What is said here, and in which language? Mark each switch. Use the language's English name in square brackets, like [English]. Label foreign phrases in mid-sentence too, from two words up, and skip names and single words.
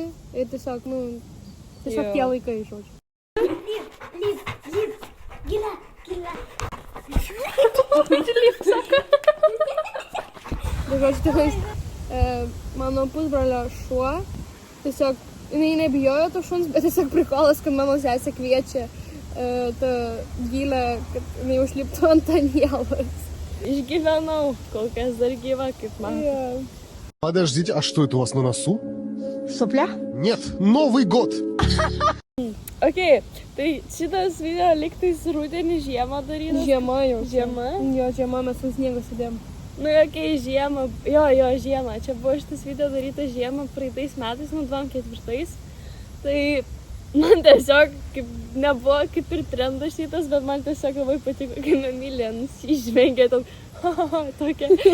[Lithuanian] Ir tiesiog, nu, tiesiog tie laikai, žodžiu. Tai žodžiu, tikrais, mano pusbrolio šuo, tiesiog, jinai nebijojo to šuns, bet tiesiog prikolas, kad mano sesė kviečia tą gilę, kad jinai užliptų ant Anielos. Išgyvenau, kol kas dar gyva, kaip man. [Russian] Подождите, а что это у вас на носу? Сопля? Нет, Новый год! [Lithuanian] Ok, tai šitas video liktais rudenį žiemą darytas. Žiema jau. Žiema? Jo, žiema mes ant sniego sėdėm. Nu, ok, žiemą. Jo, žiemą. Čia buvo šitas video darytas žiemą praeitais metais, nu, 24. Tai man tiesiog, kaip nebuvo kaip ir trendas šitas, bet man tiesiog labai patiko, kai Namilė nusižvengė tam, tokia.